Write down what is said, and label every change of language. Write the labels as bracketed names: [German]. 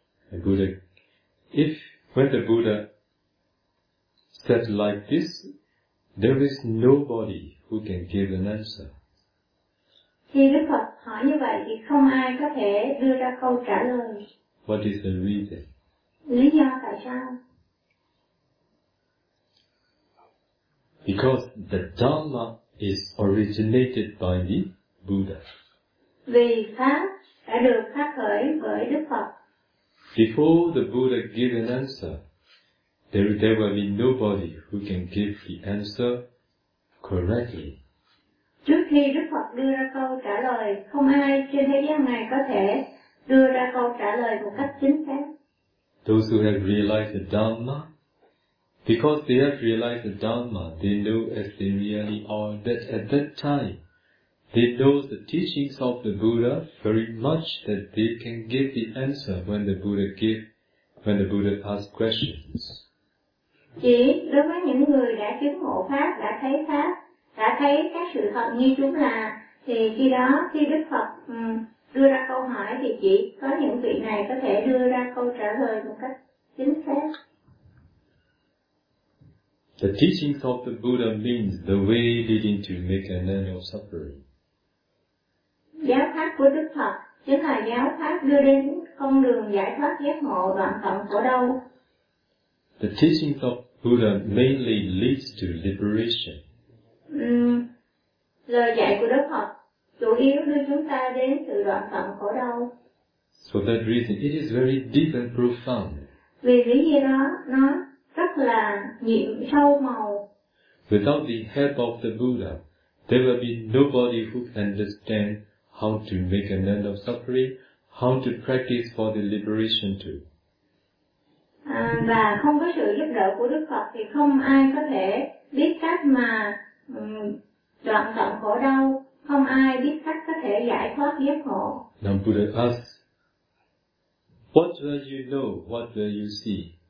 [English] The Buddha, when the Buddha said like this, there is nobody who can give an answer. [Vietnamese] Khi Đức Phật hỏi như vậy thì không ai có thể đưa ra câu trả lời. [English] What is the reason? [Vietnamese] Lý do tại sao? [English] Because the Dhamma is originated by the Buddha. [Vietnamese] Vì pháp đã được phát khởi bởi Đức Phật. [English] Before the Buddha gave an answer, there will be nobody who can give the answer correctly. [Vietnamese] Trước khi Đức Phật đưa ra câu trả lời, không ai trên thế gian này có thể đưa ra câu trả lời một cách chính xác. [English] Those who have realized the Dhamma. Because they have realized the Dhamma, they know as they really are, that at that time, they know the teachings of the Buddha very much, that they can give the answer when the Buddha asks questions. [Vietnamese] Chỉ đối với những người đã chứng ngộ Pháp, đã thấy Pháp, đã thấy các sự thật như chúng là, thì khi đó, khi Đức Phật đưa ra câu hỏi, thì chỉ có những vị này có thể đưa ra câu trả lời một cách chính xác. [English] The teachings of the Buddha means the way leading to make an end of suffering. [Vietnamese] Giáo pháp của Đức Phật chính là giáo pháp đưa đến con đường giải thoát giác ngộ đoạn tận khổ đau. [English] The teachings of Buddha mainly leads to liberation. [Vietnamese] Lời dạy của Đức Phật chủ yếu đưa chúng ta đến sự đoạn tận khổ đau. [English] For that reason, it is very deep and profound. [Vietnamese] Vì lý do đó, nó rất là nhiệm sâu màu. [English] Without the help of the Buddha, there will be nobody who can understand how to make an end of suffering, how to practice for the liberation too. [Vietnamese] Và không có sự giúp đỡ của Đức Phật thì không ai có thể biết cách mà đoạn tận khổ đau, không ai biết cách có thể giải thoát giác khổ. [English] Now Buddha asks, what will you know, what will you see?